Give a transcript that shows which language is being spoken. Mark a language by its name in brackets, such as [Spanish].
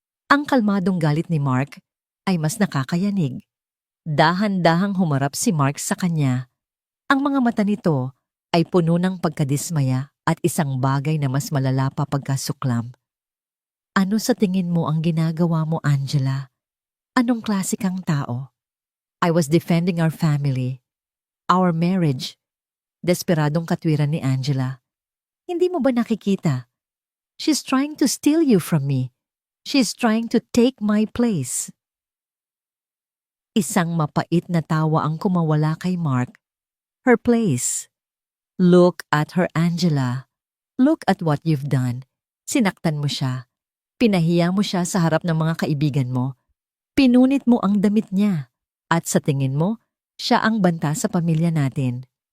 [Filipino] Ang kalmadong galit ni Mark ay mas nakakayanig. Dahan-dahang humarap si Mark sa kanya. Ang mga mata nito ay puno ng pagkadismaya at isang bagay na mas malala pa, pagkasuklam. "Ano sa tingin mo ang ginagawa mo, Angela? Anong klase kang tao?" [English] "I was defending our family, our marriage." [Filipino] Desperadong katwiran ni Angela. "Hindi mo ba nakikita? [English] She's trying to steal you from me. She's trying to take my place." [Filipino] Isang mapait na tawa ang kumawala kay Mark. [English] Her place. Look at her, Angela. Look at what you've done. [Filipino] Sinaktan mo siya. Pinahiya mo siya sa harap ng mga kaibigan mo. Pinunit mo ang damit niya. At sa tingin mo, siya ang banta sa pamilya natin.